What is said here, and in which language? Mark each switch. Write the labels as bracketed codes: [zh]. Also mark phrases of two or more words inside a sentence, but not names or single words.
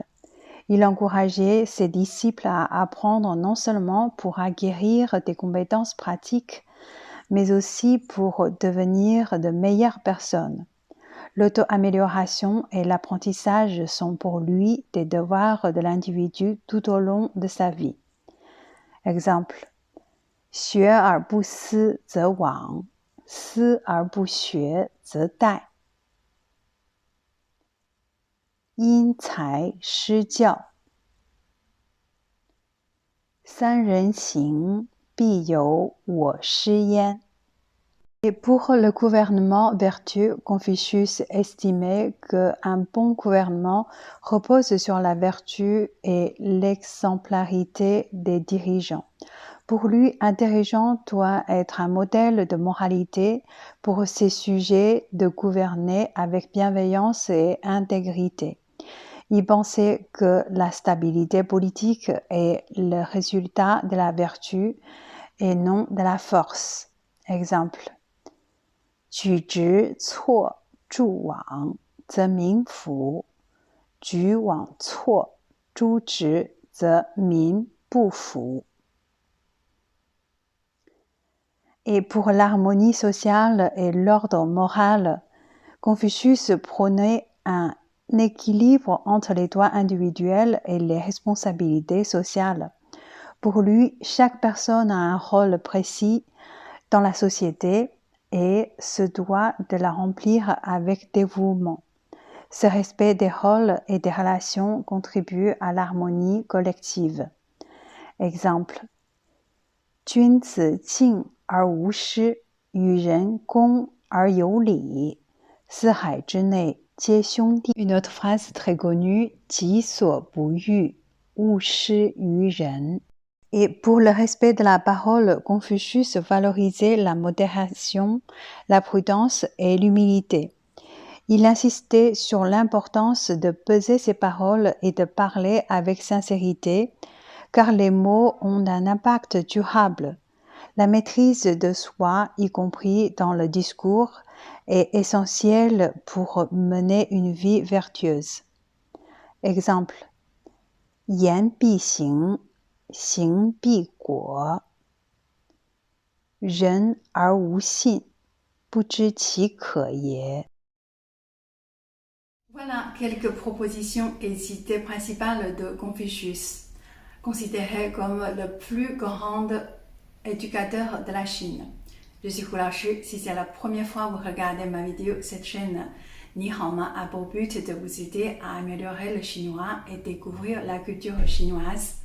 [fr] Il encourageait ses disciples à apprendre non seulement pour acquérir des compétences pratiques, mais aussi pour devenir de meilleures personnes. L'auto-amélioration et l'apprentissage sont pour lui des devoirs de l'individu tout au long de sa vie. Exemple, [zh] 学而不思则罔，思而不学则殆。因材施教，三人行，必有我师焉。 [fr] Et pour le gouvernement vertueux, Confucius estimait qu'un bon gouvernement repose sur la vertu et l'exemplarité des dirigeants. Pour lui, un dirigeant doit être un modèle de moralité pour ses sujets de gouverner avec bienveillance et intégrité. Il pensait que la stabilité politique est le résultat de la vertu et non de la force. Exemple, [zh] 举直错诸枉，则民服；举枉错诸直，则民不服. [fr] Et pour l'harmonie sociale et l'ordre moral, Confucius prônait un équilibre entre les droits individuels et les responsabilités sociales. Pour lui, chaque personne a un rôle précis dans la société, et se doit de la remplir avec dévouement. Ce respect des rôles et des relations contribue à l'harmonie collective. Exemple. [zh] 君子敬而无失，与人恭而有礼，四海之内皆兄弟。 [fr] Une autre phrase très connue, [zh] 己所不欲，勿施于人。 [fr] Et pour le respect de la parole, Confucius valorisait la modération, la prudence et l'humilité. Il insistait sur l'importance de peser ses paroles et de parler avec sincérité, car les mots ont un impact durable. La maîtrise de soi, y compris dans le discours, est essentielle pour mener une vie vertueuse. Exemple. [zh] 言必行，行必果。人而无信，不知其可也。 [fr] Voilà quelques propositions et idées principales de Confucius, considéré comme le plus grand éducateur de la Chine. Je suis Hu Laoshi. Si c'est la première fois que vous regardez ma vidéo, cette chaîne Ni Hao Ma a pour but de vous aider à améliorer le chinois et découvrir la culture chinoise.